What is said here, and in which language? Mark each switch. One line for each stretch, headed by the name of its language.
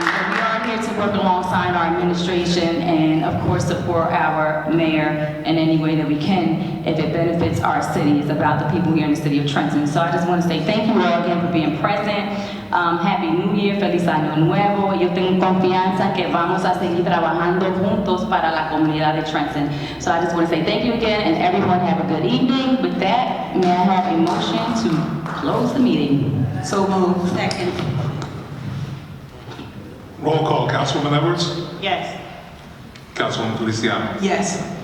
English: We are here to work alongside our administration and of course support our mayor in any way that we can if it benefits our city. It's about the people here in the city of Trenton. So I just want to say thank you all again for being present. Happy New Year,
Spanish: feliz año nuevo. Yo tengo confianza que vamos a seguir trabajando juntos para la comunidad de Trenton.
English: So I just want to say thank you again, and everyone have a good evening. With that, may I have a motion to close the meeting? So moved. Second. Roll call, Councilwoman Edwards? Yes. Councilwoman Feliciano? Yes.